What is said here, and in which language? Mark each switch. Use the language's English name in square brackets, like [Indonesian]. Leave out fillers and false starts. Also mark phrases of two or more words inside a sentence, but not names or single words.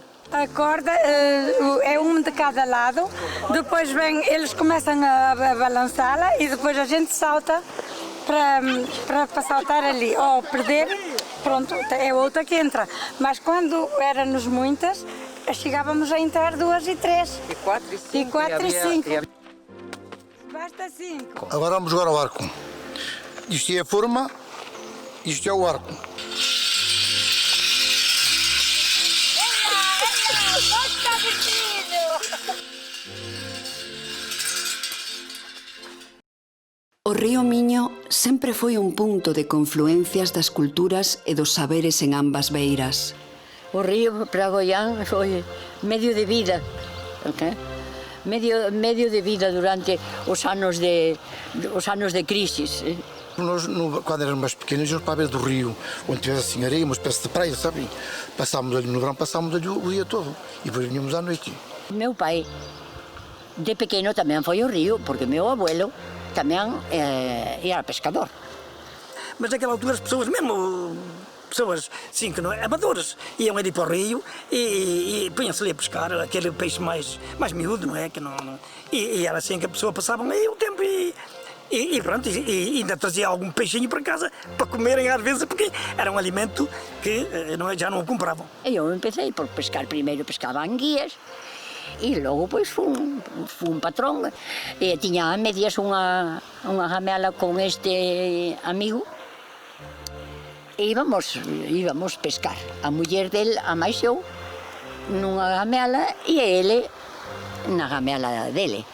[Portuguese] A corda é um de cada lado, depois eles começam a balançá-la e depois a gente salta para saltar ali. Ou perder, pronto, é outra que entra. Mas quando éramos muitas, chegávamos a entrar 2 e 3. E 4 e 5. E 4 e 5. Basta 5. Agora vamos jogar ao arco. Isto é a forma, isto é o arco. [Galician] O río Miño sempre foi un punto de confluencias das culturas e dos saberes en ambas beiras. O río para Goián foi medio de vida, okay? medio de vida durante os anos de crisis. [Portuguese] Nós, quando éramos mais pequenos, íamos para a beira do rio, onde tivesse assim areia, uma espécie de praia, sabe? Passávamos ali no verão, passávamos ali o dia todo e depois vinhamos à noite. Meu pai, de pequeno, também foi ao rio, porque meu abuelo também era pescador. Mas naquela altura as pessoas, mesmo pessoas assim, que não é, amadoras, iam ali para o rio e punham-se ali a pescar aquele peixe mais miúdo, não é? E era assim que a pessoa passava aí o tempo e E pronto, e ainda trazia algum peixinho para casa para comerem às vezes, porque era um alimento que já não o compravam. [Galician] Eu empecé por pescar, primeiro pescava anguias, e logo pois fui un patrón, e tiña a medias unha gamela con este amigo, e íbamos pescar. A muller del, a máis eu, nunha gamela, e ele na gamela dele.